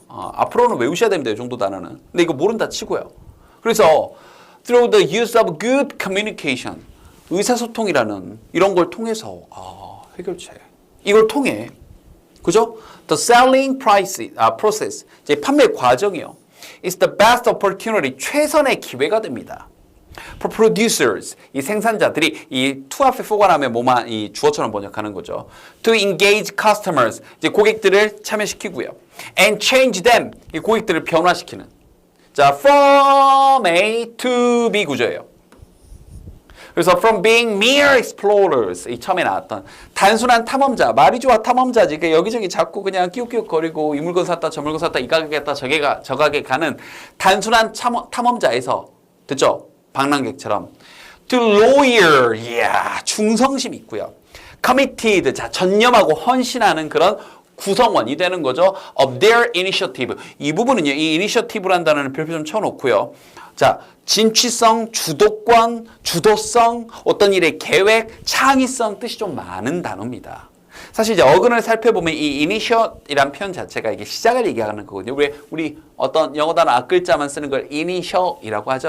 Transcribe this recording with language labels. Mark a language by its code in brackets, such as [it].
[ko] 앞으로는 외우셔야 됩니다. 이 정도 단어는. 근데 이거 모른다 치고요. 그래서 through the use of good communication 의사소통이라는 이런 걸 통해서 해결책. 이걸 통해 그죠? The selling process, 이제 판매 과정이요. [en] It's the best opportunity, 최선의 기회가 됩니다. [ko] For producers, 이 생산자들이 이 to 앞에 for가 나면 뭐만 이 주어처럼 번역하는 거죠. To engage customers, 이제 고객들을 참여시키고요. [en] And change them, 이 고객들을 변화시키는. [ko] 자, from A to B 구조예요. 그래서 from being mere explorers 이 처음에 나왔던 단순한 탐험자 말이 좋아 탐험자지 그 여기저기 자꾸 그냥 끼욱끼욱거리고 이 물건 샀다 저 물건 샀다 이 가게 갔다 저 가게 가는 단순한 탐험자에서 듣죠? 방랑객처럼 to loyal 이야 충성심 있고요. committed 자 전념하고 헌신하는 그런 구성원이 되는 거죠. [en] of their initiative 이 부분은요. [ko] 이 initiative라는 단어는 별표 좀 쳐놓고요. 자, 진취성, 주도권, 주도성, 어떤 일의 계획, 창의성 뜻이 좀 많은 단어입니다. 사실 이제 어근을 살펴보면 이 initial이란 표현 자체가 이게 시작을 얘기하는 거거든요. 우리 어떤 영어 단어 앞글자만 쓰는 걸 initial이라고 하죠.